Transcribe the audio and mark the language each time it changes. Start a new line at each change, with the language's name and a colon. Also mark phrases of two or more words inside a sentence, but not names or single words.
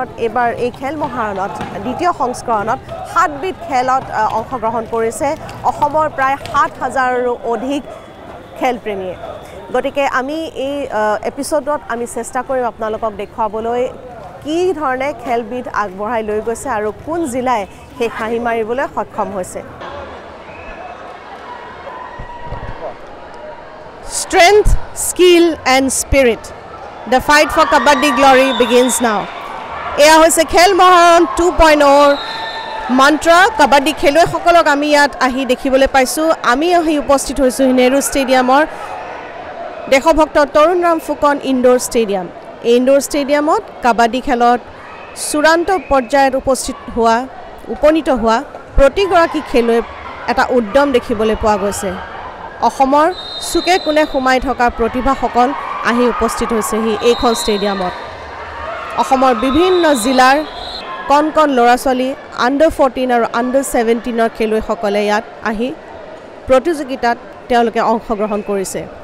Assamese: এইবাৰ এই খেল মহাৰণত দ্বিতীয় সংস্কৰণত 7বিধ খেলত অংশগ্ৰহণ কৰিছে অসমৰ প্ৰায় 7,000ৰো অধিক খেলপ্ৰেমীয়ে গতিকে আমি এই এপিছডত আমি চেষ্টা কৰিম আপোনালোকক দেখুৱাবলৈ কি ধৰণে খেলবিধ আগবঢ়াই লৈ গৈছে আৰু কোন জিলাই সেই হাঁহি মাৰিবলৈ সক্ষম হৈছে
English: Strength, skill and spirit. The fight for Kabaddi glory begins now.
Assamese: এয়া হৈছে খেল মহাৰণ 2.0 মন্ত্ৰ কাবাডি খেলুৱৈ সকলোক আমি য'ত আহি দেখিবলৈ পাইছোঁ আমি আহি উপস্থিত হৈছোঁ নেহৰু ষ্টেডিয়ামৰ দেখাভোকতো তৰুণ ৰাম ফুকন ইনডোৰ ষ্টেডিয়াম. ইনডোৰ ষ্টেডিয়ামত কাবাডি খেলত চূড়ান্ত পৰ্যায়ত উপনীত হোৱা প্ৰতিযোগী খেলুৱৈ এটা উদ্যম দেখিবলৈ পোৱা গৈছে. অসমৰ সুকে কোনে সোমাই থকা প্ৰতিভাসকল আহি উপস্থিত হৈছেহি এইখন ষ্টেডিয়ামত অসমৰ বিভিন্ন জিলাৰ কণ কণ ল'ৰা ছোৱালী আণ্ডাৰ 14 আৰু আণ্ডাৰ 17ৰ খেলুৱৈসকলে ইয়াত আহি প্ৰতিযোগিতাত তেওঁলোকে অংশগ্ৰহণ কৰিছে